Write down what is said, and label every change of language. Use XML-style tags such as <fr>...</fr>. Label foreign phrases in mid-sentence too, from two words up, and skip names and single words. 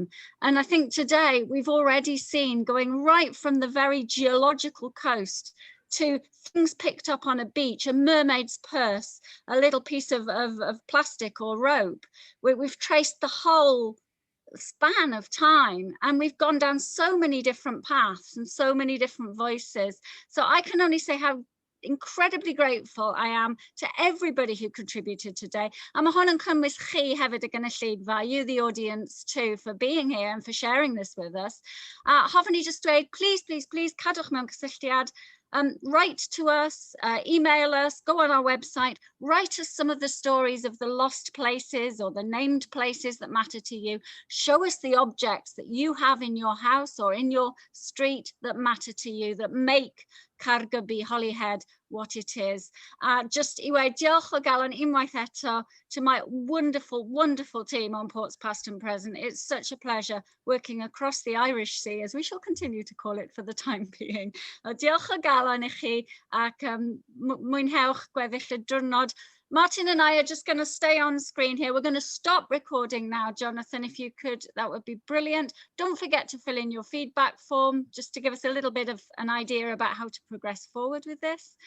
<en>And I think today we've already seen, going right from the very geological coast to things picked up on a beach, a mermaid's purse, a little piece of plastic or rope. We've traced the whole span of time, and we've gone down so many different paths and so many different voices. So I can only say how incredibly grateful I am to everybody who contributed today.</en> <cy>A ma hwn yn cynnwys chi hefyd y gynulleidfa,</cy> <en>you the audience too, for being here and for sharing this with us.</en> <cy>Hoffwn i just dweud, please, cadwch mewn cysylltiad.</cy> <en>Write to us, email us, go on our website, write us some of the stories of the lost places or the named places that matter to you. Show us the objects that you have in your house or in your street that matter to you, that make Cubby Holyhead what it is.</en> <cy>Just i weud diolch o galon unwaith eto</cy> <en>to my wonderful, wonderful team on Ports Past and Present. It's such a pleasure working across the Irish Sea, as we shall continue to call it for the time being.</en> <cy>Diolch o galon i chi, ac mwynhewch gweddill y diwrnod.</cy> <en>Martin and I are just going to stay on screen here. We're going to stop recording now, Jonathan, if you could, that would be brilliant. Don't forget to fill in your feedback form, just to give us a little bit of an idea about how to progress forward with this.</en>